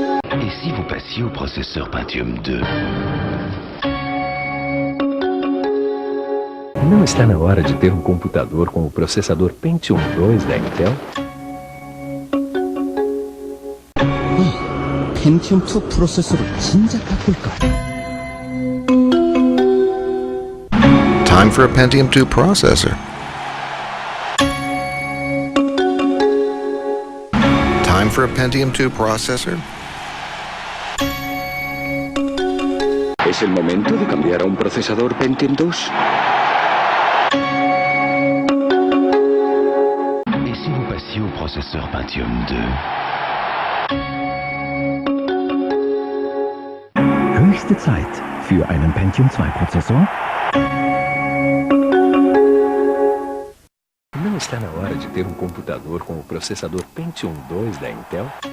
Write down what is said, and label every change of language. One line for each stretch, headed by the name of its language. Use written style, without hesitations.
French: Et si vous passiez au processeur Pentium 2?
Portuguese: Não está na hora de ter um computador com o processador Pentium 2 da Intel?
Korean: 펜티엄 2 프로세서를 진짜 바꿀까?
English: Time for a Pentium 2 processor. Time for a Pentium 2 processor.
Spanish: ¿Es el momento de cambiar a un procesador Pentium 2?
French: Et si vous passiez au processeur Pentium 2?
German: Höchste Zeit für einen Pentium 2 Prozessor.
Portuguese: Não está na hora de ter um computador com o processador Pentium 2 da Intel?